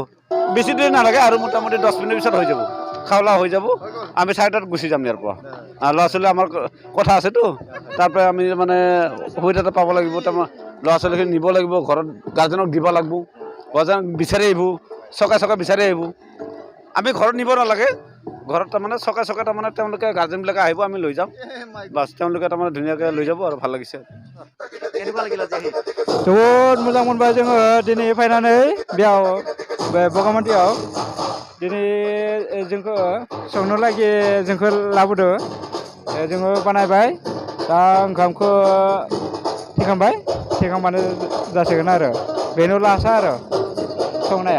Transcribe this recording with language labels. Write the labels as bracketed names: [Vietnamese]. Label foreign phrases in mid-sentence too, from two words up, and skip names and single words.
[Assamese] বেছি দেৰি নালাগে আৰু মোটামুটি 10 মিনিট পিছত হৈ যাব খাওলা হৈ যাব আমি 4টাত গুচি যাম ইয়াৰ পৰা ল'ৰা ছোৱালী আমাৰ কথা আছেতো তাৰপৰা আমি মানে সুবিধা এটা পাব লাগিব তাৰমানে ল'ৰা ছোৱালীখিনি নিব লাগিব ঘৰত গাৰ্জেনক দিব লাগিব গাৰ্জেনক বিচাৰি আহিব চকে বিচাৰি আহিব আমি ঘৰত নিব নালাগে ঘৰত তাৰমানে চকে তাৰমানে তেওঁলোকে গাৰ্জেনবিলাকে আহিব আমি লৈ যাম বাছ তেওঁলোকে তাৰমানে ধুনীয়াকৈ লৈ যাব আৰু ভাল লাগিছে কেনেকুৱা লাগিল আজি আহি [Bodo] जोबोद मोजां मोनबाय जोङो दिनै फैनानै बेयाव बे बगामाथियाव दिनै जोंखौ संनो लागि जोंखौ लाबोदो जोङो बानायबाय दा ओंखामखौ थिखांबानो जासिगोन आरो बेनो लासा आरो संनाया